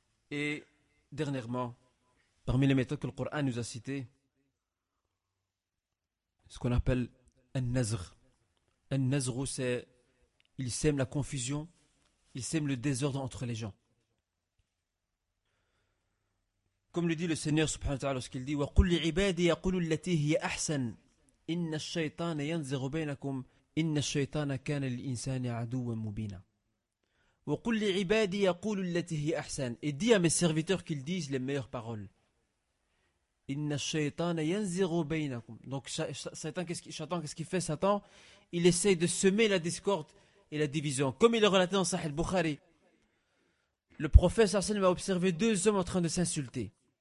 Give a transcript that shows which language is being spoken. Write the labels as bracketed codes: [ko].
[fr] Et dernièrement, parmi les méthodes que le Coran nous a citées, ce qu'on appelle النزغ. النزغ, c'est il sème la confusion, il sème le désordre entre les gens. Comme le dit le Seigneur subhanahu wa ta'ala lorsqu'il dit [ar] وَقُلْ لِعِبَادِي يَقُلُوا الَّتِي هِيَ أَحْسَنَ إِنَّ الشَّيْطَانَ يَنْزِغُ بَيْنَكُمْ إِنَّ الشَّيْطَانَ كَانَ الْإِنسَانِ عَدُوًا مُبِينًا وَقُلْ لِعِبَادِي يَقُولُ الَّتِي هِيَ أَحْسَنَ. [fr] Et dis à mes serviteurs qu'ils disent les meilleures paroles. [ar] إِنَّ الشَّيْطَانَ يَنْزِغُ بَيْنَكُمْ. [fr] Donc Satan, qu'est-ce qu'il fait? Satan, il essaye de semer la discorde et la division. Comme il est relaté dans Sahih al-Bukhari, le prophète sallallahu alayhi wa sallam a observé deux hommes en train de s'insulter.